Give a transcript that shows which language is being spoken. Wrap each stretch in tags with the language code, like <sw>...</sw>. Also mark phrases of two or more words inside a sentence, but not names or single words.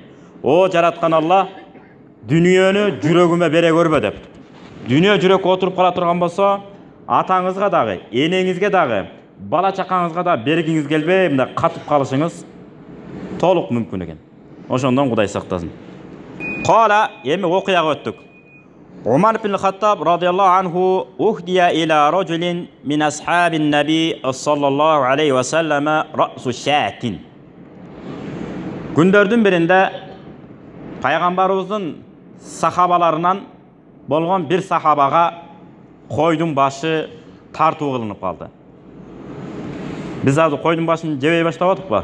<ky>О жараткан Алла, дүнүйөнү жүрөгүмө бере көрбө деп. Дүнүйө жүрөккө отуруп кала турган болсо, атаңызга дагы, энеңизге дагы, бала чакаңызга да бергиңиз келбей, мындай катып калышыңыз толук мүмкүн экен. Ошондон Кудай сактасын. Кала, эми окуяга өттүк.</ky> <ar>عمر بن الخطاب رضي الله عنه أهدي إلى رجل من أصحاب النبي صلى الله عليه وسلم رأس شاة.</ar> <ky>Күндөрдүн биринде пайгамбарыбыздын сахабаларынан болгон бир сахабага койдун башы тартуу кылынып калды. Биз азыр койдун башын жебей баштап атыкпы?</ky>